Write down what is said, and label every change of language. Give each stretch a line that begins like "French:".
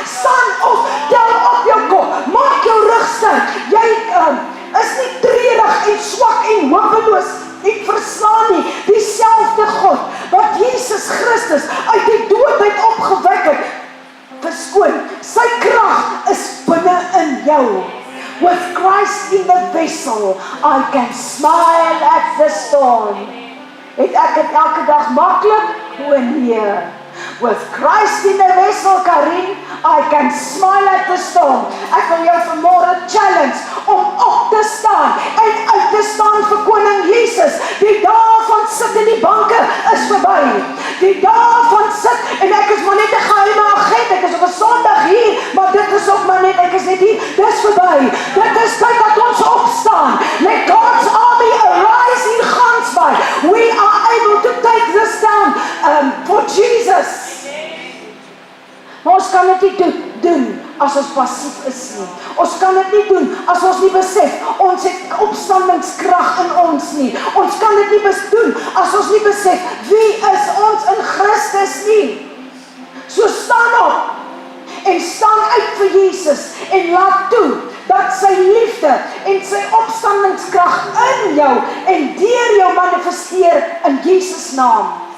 Afrikaans: Staan op, tel op jou kop. Maak jou rug sterk. Jy is nie treurig en swak en hopeloos. Ek verslaan nie, dieselfde God, wat Jesus Christus uit die dood uit opgewek het, verskoon, sy krag is binne in jou.
English: With Christ in the vessel, I can smile at the storm.
Afrikaans: Het ek het elke dag maklik? O nee.
English: With Christ in the vessel, Karin, I can smile at the storm.
Afrikaans: Ek wil jou vanmôre challenge om op te staan en uit te staan vir koning Jesus. Die dae van sit in die banke is verby. Die dae van sit, en ek is maar net 'n geheime agent, ek is op 'n Sondag hier, maar dit is ook maar net, ek is net hier, dis verby. Dit is tyd dat ons opstaan.
English: Let God's army arise in Gansbaai. We are able to take this down for Jesus.
Afrikaans: Maar ons kan dit nie doen as ons passief is nie. Ons kan dit nie doen as ons nie besef, ons het opstandingskrag in ons nie. Ons kan dit nie doen as ons nie besef, wie is ons in Christus nie. So staan op, en staan uit vir Jesus, en laat toe, dat sy liefde en sy opstandingskrag in jou, en deur jou manifesteer in Jesus naam.